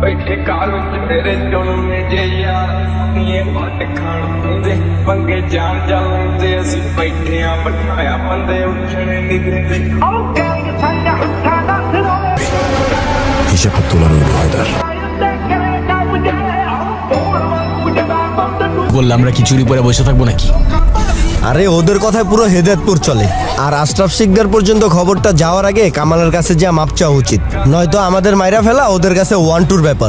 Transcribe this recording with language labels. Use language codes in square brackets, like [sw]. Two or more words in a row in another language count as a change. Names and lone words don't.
[pa] ਕਾਲੂ ਤੇਰੇ ਜੁਲਮੇ ਜੇ ਯਾਰ ਨੀਏ ਵੱਟ ਖਾਣ ਦੇ ਪੰਗੇ ਜਾਣ ਜਾਂਦੇ ਅਸੀਂ ਬੈਠੇ ਆ ਬਿਠਾਇਆ ਬੰਦੇ ਉੱਠਣੇ ਨਹੀਂ ਦਿੰਦੇ [bn] হিসাব তোলার হইল হায়দার বললাম আমরা কি চুরি পরে বসে থাকবো নাকি? আরে ওদের কথায় পুরো হেদায়েতপুর চলে। আর আশরাফ শিকদার পর্যন্ত খবরটা যাওয়ার আগে কামালের কাছে যা মাপ চাওয়া উচিত, নয়তো আমাদের মাইরা ফেলা ওদের কাছে 1-2 ব্যাপার।